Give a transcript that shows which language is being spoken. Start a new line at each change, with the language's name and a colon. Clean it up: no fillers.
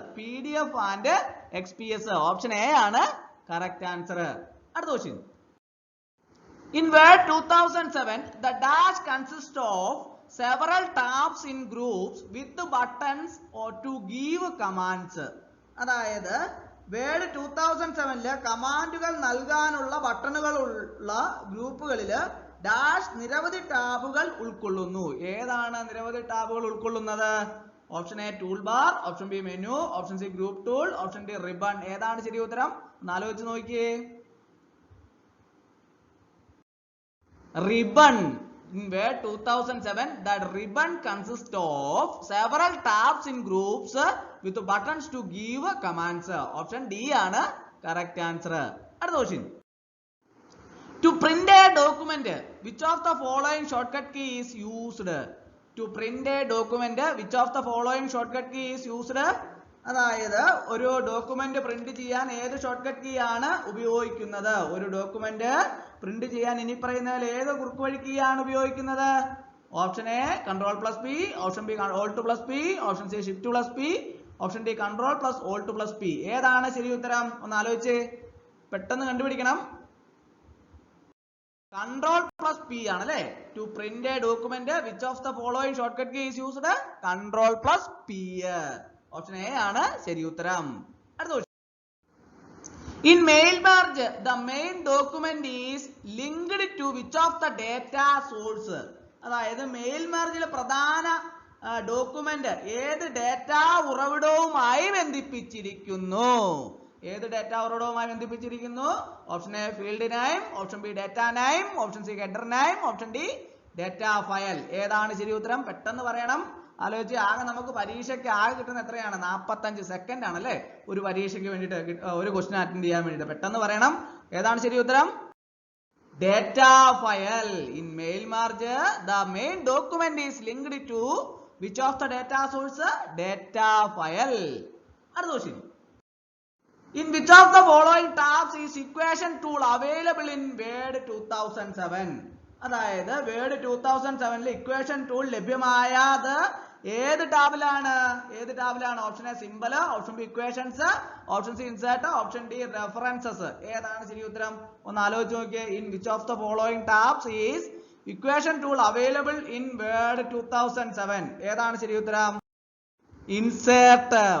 English: PDF and XPS.
Malayalam: Option A ആണ് correct answer. അടുത്ത question.
English: In Word 2007 the dash consists of several tabs in groups with buttons or to give commands.
Malayalam: അതായത് word 2007ല് കമാൻഡുകൾ നൽകാനുള്ള ബട്ടണുകളുള്ള ഗ്രൂപ്പുകളില് dash നിരവധി ടാബുകൾ ഉൾക്കൊള്ളുന്നു. ഏതാണ് നിരവധി ടാബുകൾ ഉൾക്കൊള്ളുന്നത്? Option A tool bar, option B menu, option C group tool, option D ribbon. ഏതാണ് ശരി ഉത്തരം? ഒന്ന് ആലോചിച്ച് നോക്കിയേ. Ribbon.
English: In Word 2007 that ribbon consists of several tabs in groups with buttons to give commands.
Malayalam: Option D ആണ് correct answer. അടുത്ത question.
English: To print a document, which of the following shortcut key is used? To print a document, which of the following shortcut key is used?
Malayalam: അതായത് ഒരു document print ചെയ്യാൻ ഏത് shortcut key ആണ് ഉപയോഗിക്കുന്നത്? ഒരു document print ചെയ്യാൻ ഇനി പറയുന്നതിൽ ഏത് കുറുക്കുവഴി കീ ആണ് ഉപയോഗിക്കുന്നത്? Option A control plus P, option B Alt plus P, option C shift plus P, option D control plus Alt plus P. ഏതാണ് ശരി ഉത്തരം? ഒന്ന് ആലോചിച്ച് പെട്ടെന്ന് കണ്ടുപിടിക്കണം. കൺട്രോൾ പ്ലസ് പി ആണ് അല്ലെ.
English: To print a document which of the following short cut key is used?
Malayalam: Control plus P. Option A ആണ് ശരി ഉത്തരം. അടുത്ത question.
English: In mail merge, the main document is linked to which of the data source?
Malayalam: അതായത് mail മെർജിൽ പ്രധാന document ഏത് data ഉറവിടവുമായി ബന്ധിപ്പിച്ചിരിക്കുന്നു? ഏത് ഡാറ്റാ ഉറവിടവുമായി ബന്ധിപ്പിച്ചിരിക്കുന്നു? Option A field name, option B data name, option C header name, option D data file. ഏതാണ് ശരി ഉത്തരം? പെട്ടെന്ന് പറയണം. ആലോചിച്ച്. ആകെ നമുക്ക് പരീക്ഷയ്ക്ക് ആകെ കിട്ടുന്ന എത്രയാണ്? 45 സെക്കൻഡ് ആണ് അല്ലെ ഒരു പരീക്ഷയ്ക്ക് വേണ്ടിയിട്ട്, ഒരു ക്വസ്റ്റ്യൻ അറ്റൻഡ് ചെയ്യാൻ വേണ്ടിയിട്ട്. പെട്ടെന്ന് പറയണം. ഏതാണ് ശരി ഉത്തരം? Data file.
English: In mail merge the main document is linked to which of the data source?
Malayalam: Data file. അടുത്ത question.
English: In which of the following tabs is equation tool available in Word 2007?
Malayalam: അതായത് word 2007 equation tool ലഭ്യമായത് ഏത് ടാബിലാണ്? ഏത് ടാബിലാണ്? Option A symbol, option B equations, option C insert, option D references. ഏതാണ് ശരി ഉത്തരം? ഒന്ന് ആലോചിച്ച് നോക്കിയേ.
English: In which of the following tabs is equation tool available in Word 2007?
Malayalam: ഏതാണ് ശരി ഉത്തരം? ഇൻസേർട്ട്.